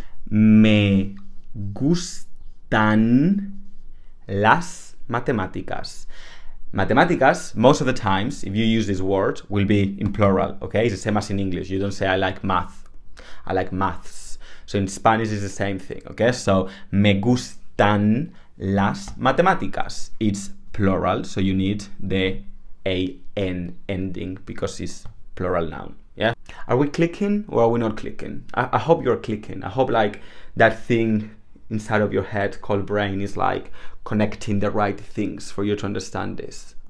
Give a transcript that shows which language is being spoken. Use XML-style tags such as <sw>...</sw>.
<es>Me gustan las matemáticas.</es> <en>Matemáticas, most of the times, if you use this word, will be in plural, okay? It's the same as in English. You don't say I like math, I like maths. So in Spanish it's the same thing, okay?</en> <es>So me gustan las matemáticas.</es> <en>It's plural, so you need the an ending because it's plural noun. Yeah. Are we clicking or are we not clicking? I hope you're clicking. I hope like that thing inside of your head called brain is like connecting the right things for you to understand this.</en>